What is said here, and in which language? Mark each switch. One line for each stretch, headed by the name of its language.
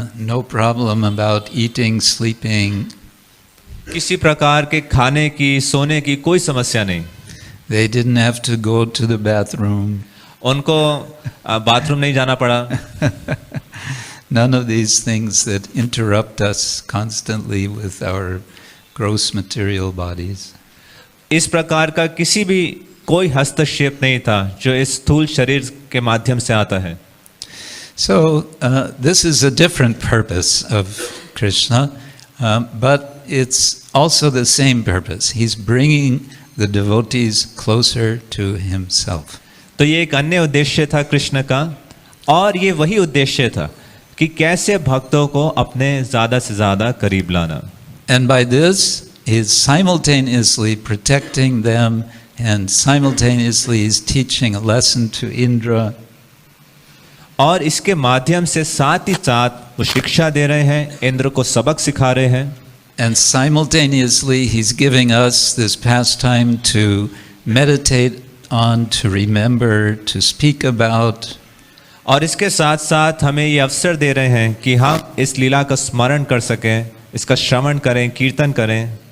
English: No problem about eating, sleeping.
Hindi: किसी प्रकार के खाने की, सोने की कोई समस्या नहीं।
English: They didn't have to go to the bathroom.
Hindi: उनको बाथरूम नहीं जाना पड़ा।
English: None of these things that interrupt us constantly with our gross material bodies.
Hindi: इस प्रकार का किसी भी कोई हस्तक्षेप नहीं था जो इस स्थूल शरीर के माध्यम से आता है।
English: So this is a different purpose of Krishna, but it's also the same purpose. He's bringing the devotees closer to himself.
Hindi: तो ये एक अन्य उद्देश्य था कृष्ण का, और ये वही उद्देश्य था कि कैसे भक्तों को अपने ज़्यादा से ज़्यादा करीब लाना.
English: And by this, he is simultaneously protecting them and simultaneously is teaching a lesson to Indra.
Hindi: और इसके माध्यम से साथ ही साथ वो शिक्षा दे रहे हैं, इंद्र को सबक सिखा रहे हैं.
English: And simultaneously, he's giving us this pastime to meditate on, to remember, to speak about.
Hindi: और इसके साथ साथ हमें ये अवसर दे रहे हैं कि हम इस लीला का स्मरण कर सकें, इसका श्रवण करें, कीर्तन करें.